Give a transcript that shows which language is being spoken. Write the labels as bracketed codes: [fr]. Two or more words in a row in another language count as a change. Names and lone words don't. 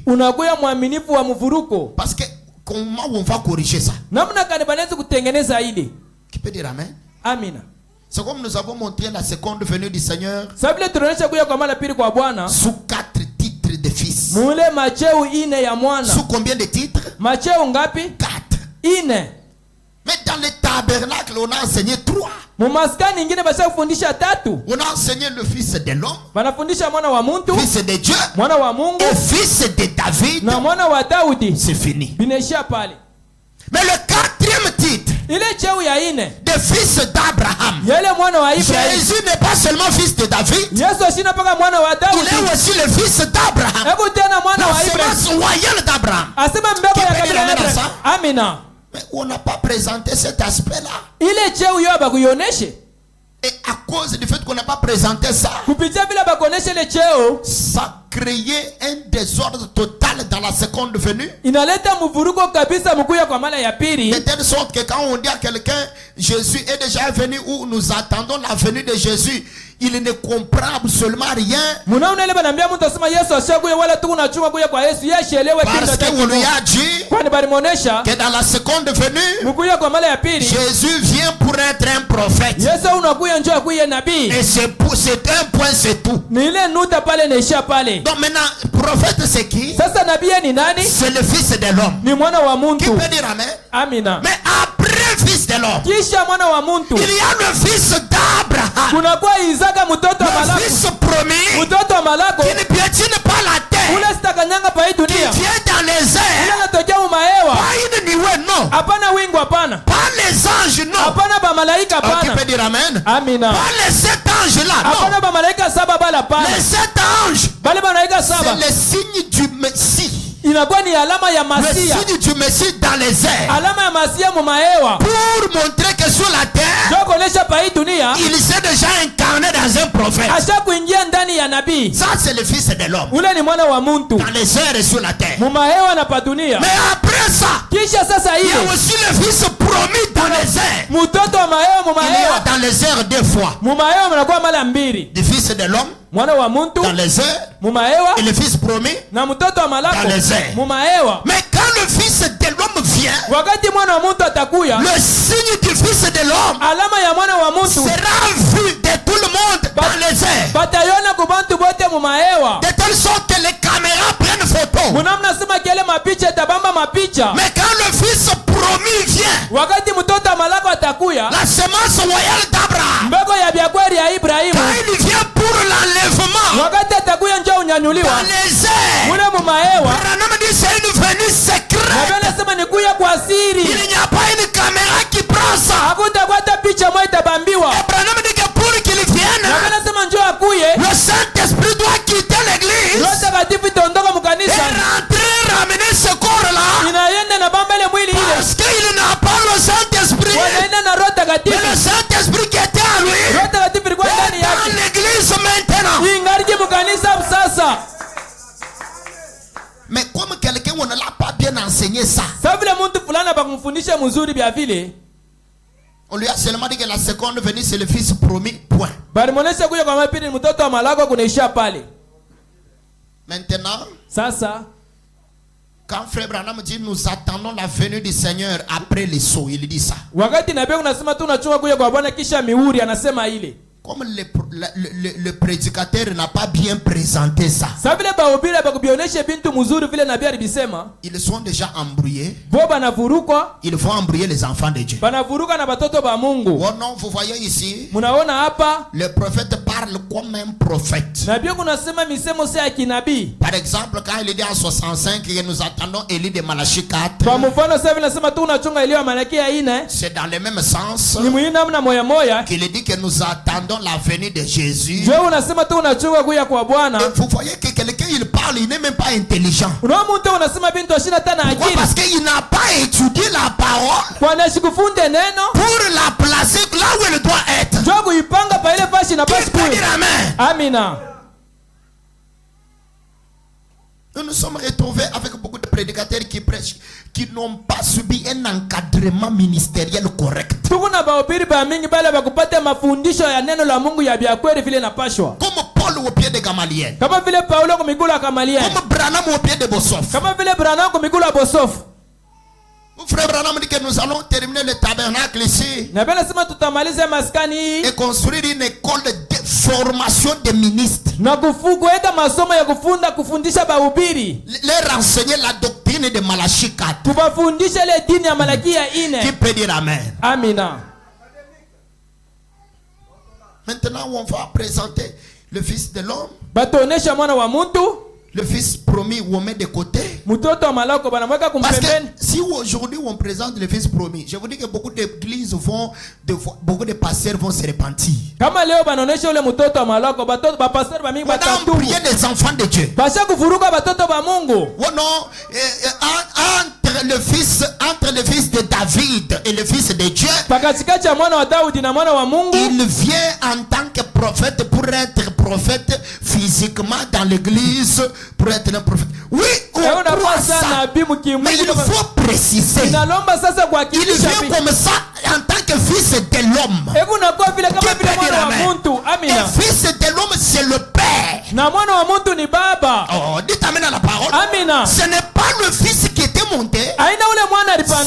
[sw] Unakuwa mwaminifu wa mvuruko. [fr] Parce que comment on va corriger ça? [sw] Namna gani banaweza kutengeneza ile? [fr] Qui peut dire amen? [sw] Amina. [fr] C'est comme nous avons montré la seconde venue du Seigneur [sw] Sababu tunaonyesha kuja kwa mara pili kwa Bwana. [fr] sous 4 titres de fils. [sw] Mule macheu ine ya mwana. [fr] Sous combien de titres? [sw] Macheu ngapi? 4. Ine. [fr] Mais dans le tabernacle, on a enseigné 3. [sw] Mumaskani ingine basha kufundisha tatu. [fr] On a enseigné le fils de l'homme, [sw] Banafundisha mwana wa muntu, [fr] fils de Dieu, [sw] mwana wa Mungu, [fr] et fils de David. [sw] na mwana wa Daudi. [fr] C'est fini. [sw] Binaishia pale. [fr] Mais le quatrième titre, [sw] Ile cheo ya ine, [fr] de fils d'Abraham. [sw] yele mwana wa Ibrahim. [fr] Jésus n'est pas seulement fils de David, [sw] Yesu ashina paka mwana wa [fr] il [sw] Daudi. [fr] est aussi le fils d'Abraham. [sw] Hebu tena mwana [fr] La [sw] wa Ibrahim. [fr] semence royale d'Abraham. [sw] Asema mbegu ya [fr] Qui peut [sw] kabila [fr] dire [sw] ya [fr] amen à [sw] Ibrahim. [fr] ça? [sw] Amina. [fr] Mais on n'a pas présenté cet aspect-là. [sw] Ile cheo yo bakuyoneshe. [fr] Et à cause du fait qu'on n'a pas présenté ça, [sw] Kupitia bila bakoneshe ile cheo, [fr] ça créait un désordre total dans la seconde venue. [sw] inaleta mvuruko kabisa mkuya kwa mara ya [fr] De [sw] pili. [fr] telle sorte que quand on dit à quelqu'un Jésus est déjà venu ou nous attendons la venue de Jésus, il ne comprend absolument rien [sw] Munaona ile banambia mtu asema Yesu ashakuya wala tu unachunga kuya kwa Yesu. Yeye shielewe [fr] parce [sw] kitu [fr] qu'on lui [sw] hata [fr] a dit [sw] kwani balimuonesha [fr] que dans la seconde venue, [sw] mkuya kwa mara ya pili. [fr] Jésus vient pour être un prophète. [sw] Yesu unakuya njoo akuye nabii. [fr] Et c'est un point, c'est tout. [sw] Ni ile nuta pale naisha pale. [fr] Donc maintenant, prophète c'est qui? [sw] Sasa nabii ni nani? [fr] C'est le fils de l'homme. [sw] Ni mwana wa [fr] Qui [sw] muntu. [fr] peut dire amen? [sw] Amina. [fr] Mais après le fils de l'homme, [sw] Kisha mwana wa muntu [fr] il y a le fils d'Abraham, [sw] kunakuwa Isaka mtoto wa [fr] le [sw] Malako. [fr] fils promis, [sw] Mtoto wa Malako [fr] qui ne piétine pas la terre, [sw] ule sitakanyanga pa hii [fr] qui [sw] dunia. [fr] vient dans les [sw] Ule [fr] airs, [sw] anatokea umahewa. [fr] pas une nuée, non, [sw] Hapana wingu hapana. [fr] pas les anges, non. [sw] Hapana ba malaika [fr] Alors, qui [sw] hapana. [fr] peut dire amen? [sw] Amina. [fr] Pas les 7 anges là, [sw] Hapana [fr] non. [sw] ba malaika saba bala hapana. [fr] Les 7 anges, [sw] Bale malaika [fr] c'est [sw] saba [fr] le signe du Messie. [sw] inakuwa ni alama ya [fr] Le [sw] Masia. [fr] signe du Messie dans les airs. [sw] Alama ya Masia mumahewa. [fr] Pour montrer que sur la terre, [sw] Ndio kuonesha pa hii dunia [fr] il s'est déjà incarné dans un prophète. [sw] asha kuingia ndani ya nabii. [fr] Ça, c'est le fils de l'homme. [sw] Ule ni mwana wa muntu. [fr] Dans les airs et sur la terre. [sw] Mumahewa na pa dunia. [fr] Mais après ça, [sw] Kisha sasa [fr] il y a [sw] ile [fr] aussi le fils promis dans les airs. [sw] mtoto wa mahewa [fr] Il y a [sw] mumahewa. [fr] dans les airs 2 fois. [sw] Mumahewa mnakuwa mara mbili. [fr] Le fils de l'homme [sw] Mwana wa muntu [fr] dans les airs [sw] mumahewa [fr] et le fils promis. [sw] na mtoto wa Malako [fr] Dans les airs. [sw] mumahewa. [fr] Mais quand le fils de l'homme vient, [sw] Wakati mwana wa muntu atakuya, [fr] le signe du fils de l'homme [sw] alama ya mwana wa muntu [fr] sera vu de tout le monde dans les airs. [sw] batayona kubantu bote mumahewa. [fr] De telle sorte que les caméras prennent photo. [sw] Munamna sema kile mapicha tabamba mapicha. [fr] Mais quand le fils promis vient, [sw] Wakati mtoto wa Malako atakuya, [fr] la semence royale d'Abraham, [sw] mbego ya biakweli ya Ibrahimu, [fr] quand il vient pour l'enlèvement [sw] wakati atakuya njoo unyanyuliwa [fr] dans les airs, [sw] mule mumahewa. [fr] Branham dit c'est une venue [sw] Na [fr] secrète. [sw] Biblia inasema ni kuya kwa siri. [fr] Il n'y a pas une caméra qui prend ça. [sw] Hakutakuwa hata picha moja itabambiwa. [fr] Et Branham dit que pour qu'il [sw] Na Biblia [fr] vienne, [sw] inasema njoo akuye, [fr] le Saint-Esprit doit quitter l'église [sw] Roho Takatifu itaondoka [fr] et [sw] mkanisa. [fr] rentrer, ramener ce corps-là. [sw] Inaenda na bamba ile mwili ile. [fr] Parce qu'il n'a pas le Saint-Esprit. [sw] Wanaenda na Roho [fr] Mais [sw] Takatifu. [fr] le Saint-Esprit qui était en lui [sw] Roho Takatifu ilikuwa ndani [fr] est dans [sw] yake. [fr] l'église maintenant. [sw] Ingarije mkanisa sasa. [fr] Mais comme quelqu'un, on ne l'a pas bien enseigné ça. [sw] Sababu vile mtu fulani bakumfundisha mzuri bia vile, [fr] On lui a seulement dit que la seconde venue, c'est le fils promis. Point. [sw] bali muonesha kuja kwa mapili mtoto wa Malako kunaisha pale. [fr] Maintenant, [sw] Sasa [fr] quand Frère Branham dit nous attendons la venue du Seigneur après les sauts, il dit ça. [sw] wakati nabii unasema tu unachunga kuja kwa Bwana kisha mihuri anasema ile. [fr] Comme le prédicateur n'a pas bien présenté ça, [sw] Sababu vile bahubiri bakubioneshe bintu mzuri vile nabii alibisema, [fr] ils sont déjà embrouillés. [sw] bo banavurukwa, [fr] Ils vont embrouiller les enfants de Dieu. [sw] banavuruka na batoto ba Mungu. [fr] Oh non, vous voyez ici, [sw] Munaona hapa [fr] le prophète parle comme un prophète. [sw] nabii kunasema misemo si ya kinabii. [fr] Par exemple, quand il dit en 65 que nous attendons Élie de Malachie 4, [sw] Kwa mfano sasa nasema tu unachunga Elia Malaki ya 4, [fr] c'est dans le même sens [sw] ni muhimu namna moya moya. [fr] qu'il dit que nous attendons la venue de Jésus. [sw] Je unasema tu unachunga kuja kwa Bwana. [fr] Et vous voyez que quelqu'un il parle, il n'est même pas intelligent. [sw] Unaona mtu unasema bintu ashina tana [fr] Pourquoi? [sw] akili. [fr] Parce qu'il n'a pas étudié la parole [sw] Kwa nashikufunde neno, [fr] pour la placer là où elle doit être. [sw] njoo kuipanga pa ile fashi na [fr] Qui [sw] basi [fr] peut [sw] kuwe. [fr] dire amen? [sw] Amina. [fr] Nous nous sommes retrouvés avec beaucoup de prédicateurs qui prêchent, qui n'ont pas subi un encadrement ministériel correct. [sw] Tuko na bahubiri ba mingi bale bakupata mafundisho ya neno la Mungu ya bia kweli vile napashwa. [fr] Comme Paul au pied de Gamaliel. [sw] Kama vile Paulo kwa miguu ya Gamaliel. [fr] Comme Branham au pied de Bossof. [sw] Kama vile Branham kwa miguu ya Bosof. [fr] Frère Branham dit que nous allons terminer le tabernacle ici [sw] Na bela sema tutamaliza maskani hii [fr] et construire une école de formation des ministres. [sw] na kuweka masomo ya kufundisha bahubiri. [fr] Leur enseigner la doctrine de Malachie 4. [sw] Kubafundisha ile dini ya Malaki ya 4. [fr] Qui peut dire amen? [sw] Amina. [fr] Maintenant, on va présenter le Fils de l'homme, [sw] bataonesha mwana wa muntu, [fr] le Fils promis où on met de côté. [sw] mtoto wa malako banamweka [fr] Parce que [sw] kumpembeni. [fr] si aujourd'hui on présente le Fils promis, je vous dis que beaucoup d'églises vont, beaucoup de pasteurs vont se repentir. [sw] Kama leo banaonesha ule mtoto wa malako, batoto bapastor ba mingi [fr] On a [sw] batatubu. [fr] prié des enfants de Dieu. [sw] Basha kuvuruga batoto ba Mungu. [fr] Oh non, entre le fils de David et le fils de Dieu, [sw] Pakatikati ya mwana wa Daudi na mwana wa Mungu, [fr] il vient en tant que prophète pour être prophète physiquement dans l'église, pour être un prophète. Oui, on croit ça, mais il faut préciser. Il [sw] inalomba sasa kuhakikisha [fr] vient comme ça en tant que fils de l'homme. [sw] hebu nakuwa vile kama vile mwana wa muntu. [fr] Et [sw] Amina. [fr] fils de l'homme, c'est le père. [sw] Na mwana wa muntu ni baba. [fr] Oh, dites amen à la parole. [sw] Amina. [fr] Ce n'est pas le fils qui était monté, [sw] Aina ule mwana [fr] c'est